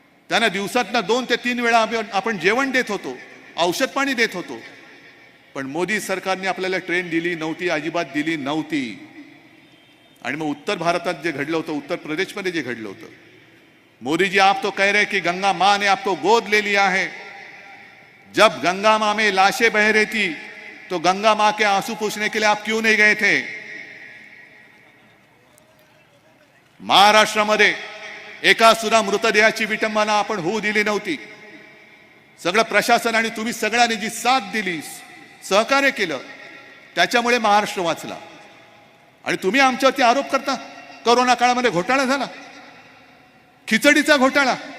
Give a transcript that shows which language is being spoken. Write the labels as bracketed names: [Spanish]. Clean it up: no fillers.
[Marathi] त्यांना दिवसातनं 2 ते 3 वेळा आपण जेवण देत होतो, औषध पाणी देत होतो. पण मोदी सरकारने आपल्याला ट्रेन दिली नव्हती, अजिबात दिली नव्हती. आणि मग उत्तर भारतात जे घडलं होतं, [Hindi] उत्तर प्रदेशमध्ये जे घडलं होतं, मोदी जी आप तो कह रहे कि गंगा माँ ने आपको गोद ले लिया है. जब गंगा माँ में लाशें बह रही थी तो गंगा माँ के आंसू पूछने के लिए आप क्यों नहीं गए थे? [Marathi] महाराष्ट्रामध्ये एका सुद्धा मृतदेहाची विटंबना आपण होऊ दिली नव्हती. सगळं प्रशासन आणि तुम्ही सगळ्यांनी जी साथ दिली, सहकार्य केलं, त्याच्यामुळे महाराष्ट्र वाचला. आणि तुम्ही आमच्यावरती आरोप करता कोरोना काळामध्ये घोटाळा झाला, खिचडीचा घोटाळा.